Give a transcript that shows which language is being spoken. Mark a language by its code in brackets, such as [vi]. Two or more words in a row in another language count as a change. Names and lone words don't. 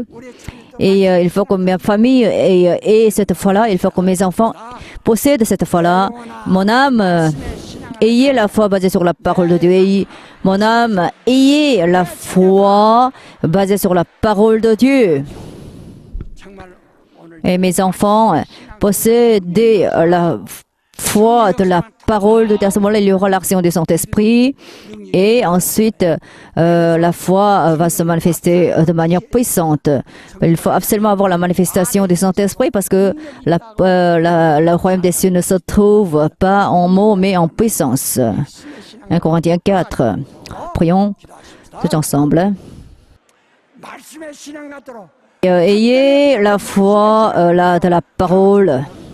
[fr] Et il faut que ma famille ait cette foi-là. Il faut que mes enfants possèdent cette foi-là. Mon âme ayez la foi basée sur la parole de Dieu. Mon âme, ayez la foi basée sur la parole de Dieu. [ko] 정말 오늘 [fr] Et mes enfants, possédez la foi de la parole de Dieu. À ce moment-là, il y aura l'action du Saint-Esprit. Et ensuite, la foi va se manifester de manière puissante. Il faut absolument avoir la manifestation du Saint-Esprit parce que le royaume des cieux ne se trouve pas en mots, mais en puissance. 1 Corinthiens 4. Prions tous ensemble. [ko] 말씀의 신앙 같도록 [fr] Ayez la foi de la parole.